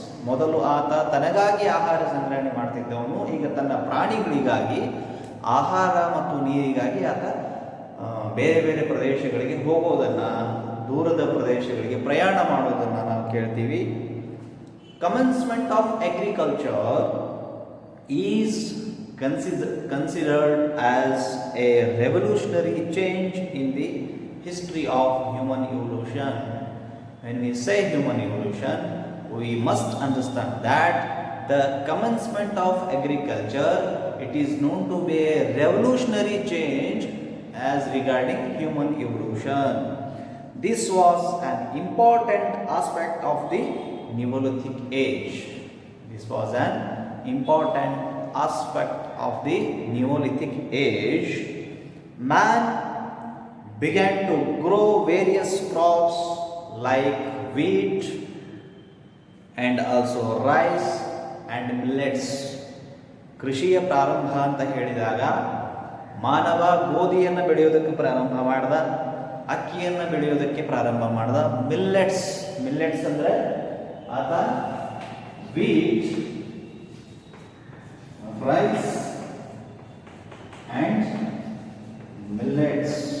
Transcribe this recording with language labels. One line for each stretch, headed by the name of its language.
Kannada: ಮೊದಲು ಆತ ತನಗಾಗಿ ಆಹಾರ ಸಂಗ್ರಹಣೆ ಮಾಡ್ತಿದ್ದವನು ಈಗ ತನ್ನ ಪ್ರಾಣಿಗಳಿಗಾಗಿ ಆಹಾರ ಮತ್ತು ನೀರಿಗಾಗಿ ಆತ ಬೇರೆ ಬೇರೆ ಪ್ರದೇಶಗಳಿಗೆ ಹೋಗೋದನ್ನು, ದೂರದ ಪ್ರದೇಶಗಳಿಗೆ ಪ್ರಯಾಣ ಮಾಡೋದನ್ನು ನಾವು ಕೇಳ್ತೀವಿ.
English: Commencement of agriculture is considered as a revolutionary change in the history of human evolution. When we say human evolution, we must understand that the commencement of agriculture, it is known to be a revolutionary change as regarding human evolution. This was an important aspect of the Neolithic age. This was an important aspect of the Neolithic age. Man began to grow various crops like wheat and also rice and millets.
Kannada: ಕೃಷಿಯ ಪ್ರಾರಂಭ ಅಂತ ಹೇಳಿದಾಗ ಮಾನವ ಗೋಧಿಯನ್ನು ಬೆಳೆಯೋದಕ್ಕೆ ಪ್ರಾರಂಭ ಮಾಡ್ದ, ಅಕ್ಕಿಯನ್ನು ಬೆಳೆಯೋದಕ್ಕೆ ಪ್ರಾರಂಭ ಮಾಡ್ದ.
English: millets
Kannada: ಅಂದರೆ ಆತ
English: Wheat, rice and millets.